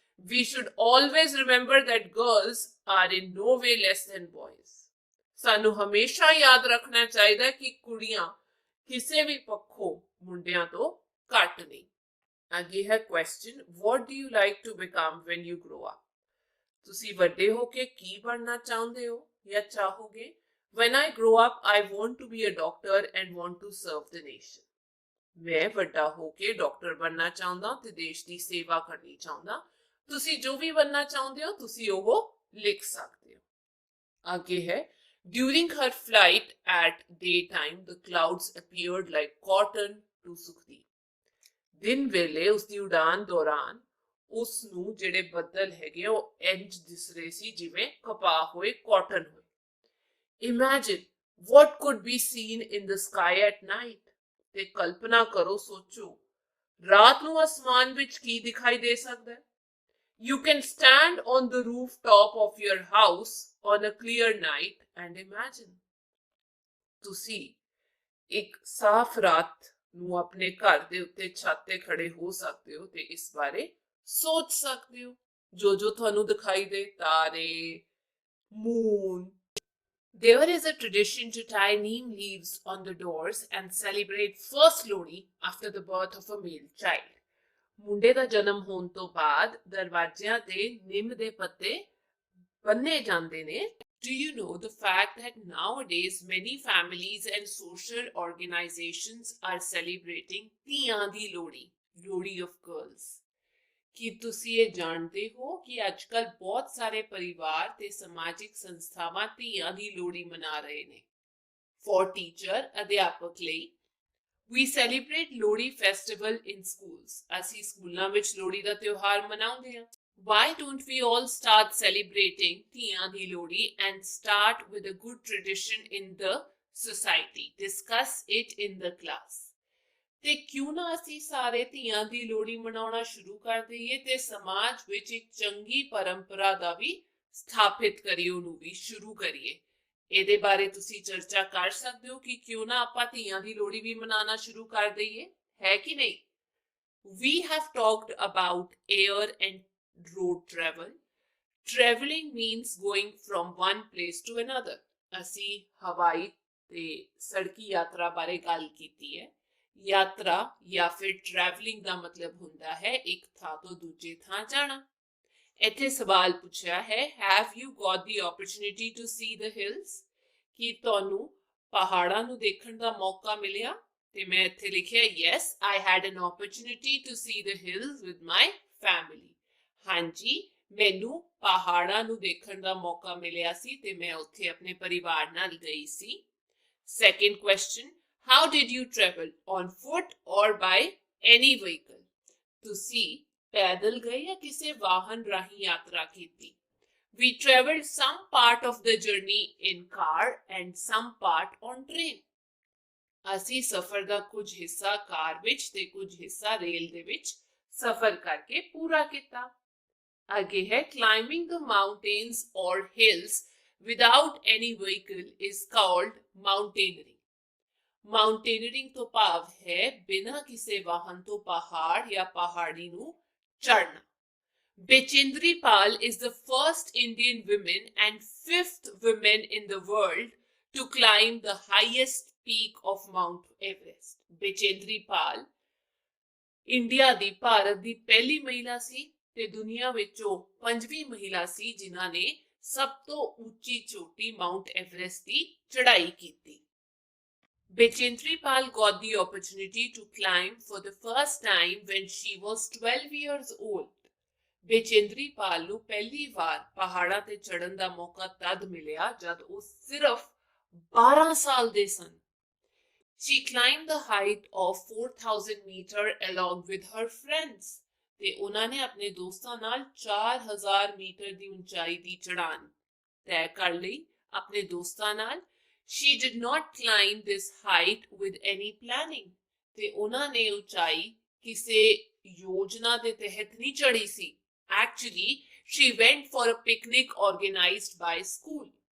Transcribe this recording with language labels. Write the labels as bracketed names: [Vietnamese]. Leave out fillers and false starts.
[English] We should always remember that girls are in no way less than boys. [Punjabi] ਸਾਨੂੰ ਹਮੇਸ਼ਾ ਯਾਦ ਰੱਖਣਾ ਚਾਹੀਦਾ ਕਿ ਕੁੜੀਆਂ ਕਿਸੇ ਵੀ ਪੱਖੋਂ ਮੁੰਡਿਆਂ ਤੋਂ ਘੱਟ ਨਹੀਂ। ਅੱਗੇ ਹੈ question, [English] what do you like to become when you grow up? [Punjabi] ਤੁਸੀਂ ਵੱਡੇ ਹੋ ਕੇ ਕੀ ਬਣਨਾ ਚਾਹੁੰਦੇ ਹੋ ਜਾਂ ਚਾਹੋਗੇ? [English] When I grow up, I want to be a doctor and want to serve the nation. [Punjabi] ਮੈਂ ਵੱਡਾ ਹੋ ਕੇ ਡਾਕਟਰ ਬਣਨਾ ਚਾਹੁੰਦਾ ਤੇ ਦੇਸ਼ ਦੀ ਸੇਵਾ ਕਰਨੀ ਚਾਹੁੰਦਾ। ਤੁਸੀਂ ਜੋ ਵੀ ਬਣਨਾ ਚਾਹੁੰਦੇ ਹੋ ਤੁਸੀਂ ਉਹ ਲਿਖ ਸਕਦੇ ਹੋ। ਅੱਗੇ ਹੈ [English] during her flight at daytime the clouds appeared like cotton to Sukhdeep. [Punjabi] ਦਿਨ ਵੇਲੇ ਉਸ ਦੀ ਉਡਾਨ ਦੌਰਾਨ ਉਸ ਨੂੰ ਜਿਹੜੇ ਬੱਦਲ ਹੈਗੇ ਉਹ ਇੰਜ ਦਿਸ ਰਹੇ ਸੀ ਜਿਵੇਂ ਕਪਾਹ ਹੋਏ, ਕਾਟਨ ਹੋਏ। [English] Imagine what could be seen in the sky at night. [Punjabi] ਤੇ ਕਲਪਨਾ ਕਰੋ, ਸੋਚੋ ਰਾਤ ਨੂੰ ਅਸਮਾਨ ਵਿੱਚ ਕੀ ਦਿਖਾਈ ਦੇ ਸਕਦਾ ਹੈ। [English] You can stand on the rooftop of your house on a clear night and imagine. [Punjabi] ਤੁਸੀਂ ਇੱਕ ਸਾਫ਼ ਰਾਤ ਨੂੰ ਆਪਣੇ ਘਰ ਦੇ ਉੱਤੇ ਛੱਤ ਤੇ ਖੜੇ ਹੋ ਸਕਦੇ ਹੋ ਤੇ ਇਸ ਬਾਰੇ ਸੋਚ ਸਕਦੇ ਹੋ ਜੋ ਜੋ ਤੁਹਾਨੂੰ ਦਿਖਾਈ ਦੇ, ਤਾਰੇ, moon, [English] There is a tradition to tie neem leaves on the doors and celebrate first Lodi after the birth of a male child. [Punjabi] ਮੁੰਡੇ ਦਾ ਜਨਮ ਹੋਣ ਤੋਂ ਬਾਅਦ ਦਰਵਾਜ਼ਿਆਂ ਤੇ ਨਿੰਮ ਦੇ ਪੱਤੇ ਬੰਨੇ ਜਾਂਦੇ ਨੇ. [English] Do you know the fact that nowadays many families and social organizations are celebrating [Punjabi] ਧੀਆਂ ਦੀ ਲੋਹੜੀ, [English] Lodi of girls? [Punjabi] ਕੀ ਤੁਸੀਂ ਇਹ ਜਾਣਦੇ ਹੋ ਕਿ ਅੱਜਕੱਲ ਬਹੁਤ ਸਾਰੇ ਪਰਿਵਾਰ ਤੇ ਸਮਾਜਿਕ ਸੰਸਥਾਵਾਂ ਧੀਆਂ ਦੀ ਲੋਹੜੀ ਮਨਾ ਰਹੇ ਨੇ? [English] For teacher, [Punjabi] ਅਧਿਆਪਕ ਲਈ [English] We celebrate Lodi festival in schools. [Punjabi] ਅਸੀਂ ਸਕੂਲਾਂ ਵਿੱਚ ਲੋਹੜੀ ਦਾ ਤਿਉਹਾਰ ਮਨਾਉਂਦੇ ਹਾਂ. [English] Why don't we all start celebrating [Punjabi] ਧੀਆਂ ਦੀ Lohri [English] and start with a good tradition in the society? Discuss it in the class. [Punjabi] ਤੇ ਕਿਉਂ ਨਾ ਅਸੀਂ ਸਾਰੇ ਧੀਆਂ ਦੀ ਲੋਹੜੀ ਮਨਾਉਣਾ ਸ਼ੁਰੂ ਕਰ ਦਈਏ ਤੇ ਸਮਾਜ ਵਿੱਚ ਇੱਕ ਚੰਗੀ ਪਰੰਪਰਾ ਦਾ ਵੀ ਸਥਾਪਿਤ ਕਰੀਏ, ਉਹਨੂੰ ਵੀ ਸ਼ੁਰੂ ਕਰੀਏ. ਇਹਦੇ ਬਾਰੇ ਤੁਸੀਂ ਚਰਚਾ ਕਰ ਸਕਦੇ ਹੋ ਕਿ ਕਿਉਂ ਨਾ ਆਪਾਂ ਧੀਆਂ ਦੀ ਲੋਹੜੀ ਵੀ ਮਨਾਉਣਾ ਸ਼ੁਰੂ ਕਰ ਦਈਏ, ਹੈ ਕਿ ਨਹੀਂ? [English] We have talked about air and road travel. Traveling means going from one place to another. [Punjabi] ਅਸੀਂ ਹਵਾਈ ਤੇ ਸੜਕੀ ਯਾਤਰਾ ਬਾਰੇ ਗੱਲ ਕੀਤੀ ਹੈ. ਯਾਤਰਾ ਜਾਂ ਫਿਰ ਟਰੈਵਲਿੰਗ ਦਾ ਮਤਲਬ ਹੁੰਦਾ ਹੈ ਇੱਕ ਥਾਂ ਤੋਂ ਦੂਜੇ ਥਾਂ ਜਾਣਾ. ਇੱਥੇ ਸਵਾਲ ਪੁੱਛਿਆ ਹੈ, [English] have you got the opportunity to see the hills? [Punjabi] ਕੀ ਤੁਹਾਨੂੰ ਪਹਾੜਾਂ ਨੂੰ ਦੇਖਣ ਦਾ ਮੌਕਾ ਮਿਲਿਆ? ਤੇ ਮੈਂ ਇੱਥੇ ਲਿਖਿਆ [English] yes, I had an opportunity to see the hills with my family. [Punjabi] ਹਾਂਜੀ, ਮੈਨੂੰ ਪਹਾੜਾਂ ਨੂੰ ਦੇਖਣ ਦਾ ਮੌਕਾ ਮਿਲਿਆ ਸੀ ਤੇ ਮੈਂ ਉੱਥੇ ਆਪਣੇ ਪਰਿਵਾਰ ਨਾਲ ਗਈ ਸੀ. [English] Second question, how did you travel? On foot or by any vehicle? [Punjabi] ਤੁਸੀਂ ਪੈਦਲ ਗਏ ਜਾਂ ਕਿਸੇ ਵਾਹਨ ਰਾਹੀਂ ਯਾਤਰਾ ਕੀਤੀ? [English] We traveled some part of the journey in car and some part on train. [Punjabi] ਅਸੀਂ ਸਫ਼ਰ ਦਾ ਕੁਝ ਹਿੱਸਾ ਕਾਰ ਵਿੱਚ ਤੇ ਕੁਝ ਹਿੱਸਾ ਰੇਲ ਦੇ ਵਿੱਚ ਸਫ਼ਰ ਕਰਕੇ ਪੂਰਾ ਕੀਤਾ. ਅੱਗੇ ਹੈ [English] climbing the mountains or hills without any vehicle is called mountaineering. [Punjabi] Mountaineering ਤੋਂ ਭਾਵ ਹੈ ਬਿਨਾਂ ਕਿਸੇ ਵਾਹਨ ਤੋਂ ਪਹਾੜ ਜਾਂ ਪਹਾੜੀ ਨੂੰ ਚੜ੍ਹਨਾ. [English] Bachendri Pal is the first Indian woman and fifth woman in the world to climb the highest peak of Mount Everest. [Punjabi] Bachendri Pal India ਦੀ, ਭਾਰਤ ਦੀ ਪਹਿਲੀ ਮਹਿਲਾ ਸੀ ਤੇ ਦੁਨੀਆ ਵਿੱਚੋਂ ਪੰਜਵੀਂ ਮਹਿਲਾ ਸੀ ਜਿਨ੍ਹਾਂ ਨੇ ਸਭ ਤੋਂ ਉੱਚੀ ਚੋਟੀ ਮਾਊਂਟ ਐਵਰੈਸਟ ਦੀ ਚੜ੍ਹਾਈ ਕੀਤੀ. [English] Bachendri Pal got the opportunity to climb for the first time when she was 12 years old. [Punjabi] ਬੇਚੇਂਦਰੀ ਪਾਲ ਨੂੰ ਪਹਿਲੀ ਵਾਰ ਪਹਾੜਾਂ ਤੇ ਚੜ੍ਹਨ ਦਾ ਮੌਕਾ ਤਦ ਮਿਲਿਆ ਜਦ ਉਹ ਸਿਰਫ 12 ਸਾਲ ਦੇ ਸਨ. [English] She climbed the height of 4000 meter along with her friends. [Punjabi] ਤੇ ਉਹਨਾਂ ਨੇ ਆਪਣੇ ਦੋਸਤਾਂ ਨਾਲ 4000 ਮੀਟਰ ਦੀ ਉਚਾਈ ਦੀ ਚੜ੍ਹਾਨ ਤੈਅ ਕਰ ਲਈ ਆਪਣੇ ਦੋਸਤਾਂ ਨਾਲ. [English] She did not climb this height with any planning. [Punjabi] ਤੇ ਉਹਨਾਂ ਨੇ ਉਚਾਈ ਕਿਸੇ ਯੋਜਨਾ ਦੇ ਤਹਿਤ ਨਹੀਂ ਚੜ੍ਹੀ ਸੀ. [English] Actually, she went for a picnic organized by school.